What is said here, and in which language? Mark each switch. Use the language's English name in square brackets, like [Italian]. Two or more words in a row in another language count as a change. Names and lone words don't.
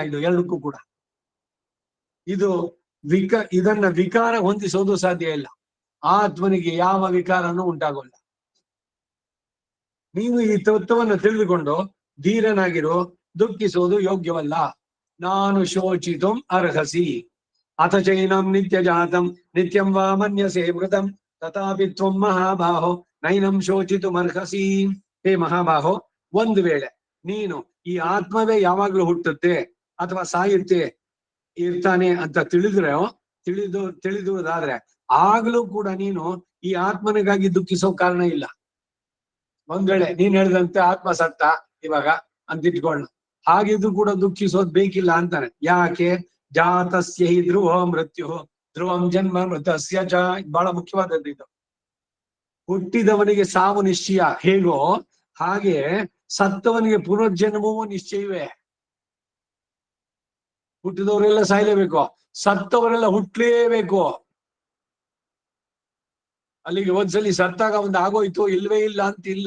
[Kannada] ಇದು ಎರಡಕ್ಕೂ ಕೂಡ ಇದು ಇದನ್ನ ವಿಕಾರ ಹೊಂದಿಸೋದು ಸಾಧ್ಯ ಇಲ್ಲ. ಆತ್ಮನಿಗೆ ಯಾವ ವಿಕಾರನೂ ಉಂಟಾಗೋಲ್ಲ. ನೀವು ಈ ತತ್ವವನ್ನು ತಿಳಿದುಕೊಂಡು ಧೀರನಾಗಿರೋ, ದುಃಖಿಸೋದು ಯೋಗ್ಯವಲ್ಲ. [Sanskrit] ನಾನು ಶೋಚಿತು ಅರ್ಹಸಿ ಅಥ ಚೈನಂ ನಿತ್ಯ ಜಾತಂ ನಿತ್ಯಂ ವಾ ಮನ್ಯಸೇ ಮೃತಂ ತಥಾಪಿ ತ್ವಂ ಮಹಾಬಾಹೋ ನೈನಂ ಶೋಚಿತು ಅರ್ಹಸಿ. ಹೇ ಮಹಾಬಾಹೋ, [Kannada] ಒಂದು ವೇಳೆ ನೀನು ಈ ಆತ್ಮವೇ ಯಾವಾಗ್ಲೂ ಹುಟ್ಟುತ್ತೆ ಅಥವಾ ಸಾಯುತ್ತೆ ಇರ್ತಾನೆ ಅಂತ ತಿಳಿದುವುದಾದ್ರೆ ಆಗ್ಲೂ ಕೂಡ ನೀನು ಈ ಆತ್ಮನಿಗಾಗಿ ದುಃಖಿಸೋ ಕಾರಣ ಇಲ್ಲ. ಒಂದ್ ವೇಳೆ ನೀನ್ ಹೇಳಿದಂತೆ ಆತ್ಮ ಸತ್ತ ಇವಾಗ ಅಂತ ಇಟ್ಕೊಳ್ಳ, ಹಾಗಿದ್ದು ಕೂಡ ದುಃಖಿಸೋದ್ ಬೇಕಿಲ್ಲ ಅಂತಾನೆ. ಯಾಕೆ? [Sanskrit] ಜಾತಸ್ಯ ಹಿ ಧ್ರುವ ಮೃತ್ಯು ಧ್ರುವಂ ಜನ್ಮ ಮೃತಸ್ಯ ಚ. [Kannada] ಬಹಳ ಮುಖ್ಯವಾದದ್ದು ಇದು. ಹುಟ್ಟಿದವನಿಗೆ ಸಾವು ನಿಶ್ಚಯ ಹೇಗೋ ಹಾಗೆ ಸತ್ತವನಿಗೆ ಪುನರ್ಜನ್ಮವೂ ನಿಶ್ಚಯವೇ. ಹುಟ್ಟಿದವರೆಲ್ಲ ಸಾಯ್ಲೇಬೇಕು, ಸತ್ತವರೆಲ್ಲ ಹುಟ್ಲೇಬೇಕು. ಅಲ್ಲಿಗೆ ಒಂದ್ಸಲಿ ಸತ್ತಾಗ ಒಂದು ಆಗೋಯ್ತು ಇಲ್ವೇ ಇಲ್ಲ ಅಂತಿಲ್ಲ.